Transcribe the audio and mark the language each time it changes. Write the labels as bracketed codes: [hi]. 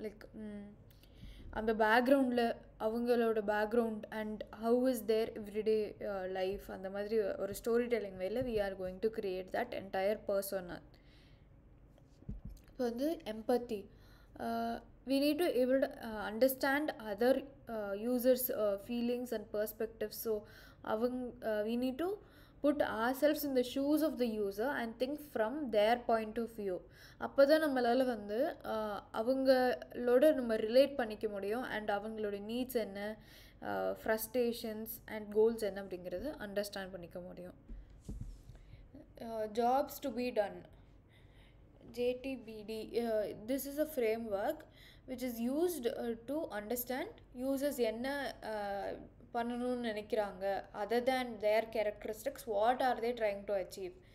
[en] like [ta] அந்த பேக்ரவுண்டில் அவங்களோட [en] background and how is their everyday life, [ta] அந்த மாதிரி ஒரு [en] Story telling வேல we are going to create that entire persona. [ta] இப்போ வந்து [en] Empathy, we need to able to understand other users feelings and perspectives. So we need to put ourselves in the shoes of the user and think from their point of view. [ta] அப்போ தான் நம்மளால் வந்து அவங்களோட நம்ம relate பண்ணிக்க முடியும் and அவங்களோட needs என்ன, ஃப்ரஸ்ட்ரேஷன்ஸ் அண்ட் கோல்ஸ் என்ன அப்படிங்கிறது அண்டர்ஸ்டாண்ட் பண்ணிக்க முடியும். [en] jobs to be done, JTBD, this is a framework which is used to understand users [ta] என்ன பண்ணணும்னு நினைக்கிறாங்க, [en] Other than their characteristics, what are they trying to achieve.